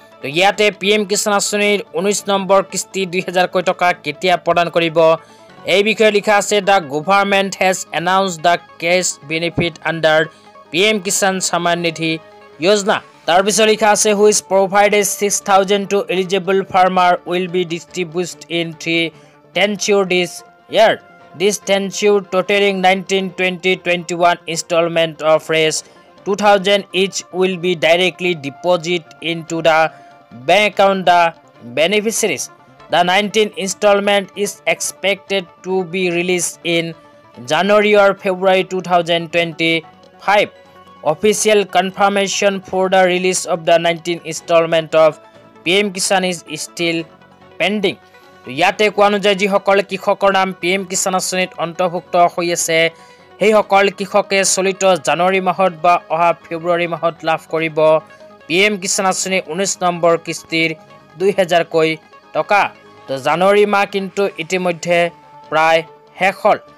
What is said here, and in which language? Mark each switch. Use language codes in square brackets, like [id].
[as] তো ইয়াতে PM কিষাণ আঁচনিৰ 19 নম্বৰ কিস্তি 2000 কোটি টকা কেতিয়া প্ৰদান কৰিব এই বিষয়ে লিখা আছে [en] the government has announced the cash benefit under [as] PM Kisan সন্মান নিধি যোজনা। তাৰপিছত লিখা আছে [en] Which provided 6000 to eligible farmer will be distributed in 3 tenures this year. This tenure totaling 19, 20, 21 installment of Rs 2000 each will be directly deposited into the bank account the beneficiaries. The 19th installment is expected to be released in January or February 2025. Official confirmation for the release of the 19th installment of PM Kisan is still pending. [as] ইয়াতে কোৱা অনুযায়ী যিসকল কৃষকৰ নাম PM Kisan আঁচনিত অন্তৰ্ভুক্ত হৈ আছে সেইসকল কৃষকে চলিত জানুৱাৰী মাহত বা অহা ফেব্ৰুৱাৰী মাহত লাভ কৰিব PM কিষাণ আঁচনিৰ 19 নম্বৰ কিস্তিৰ 2000 কোটি টকা। তো জানুৱাৰী মাহ কিন্তু ইতিমধ্যে প্ৰায় শেষ হ'ল।